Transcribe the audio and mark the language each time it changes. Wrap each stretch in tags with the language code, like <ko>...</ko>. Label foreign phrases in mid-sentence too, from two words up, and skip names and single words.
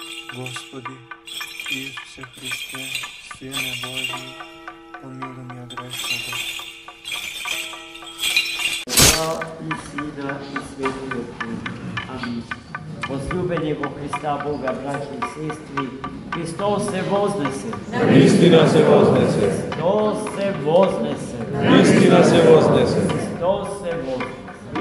<ru>Господи, Исусе Христе, Сине Божий, помилуй меня грешного.</ru> <mk>И Сина, и Светлиот Дух. Амин. Возлюбени во Христа Бога, браќи и сестри, Христос се вознесе. Истина се вознесе. Христос се вознесе. Истина се вознесе. Христос се вознесе.</mk>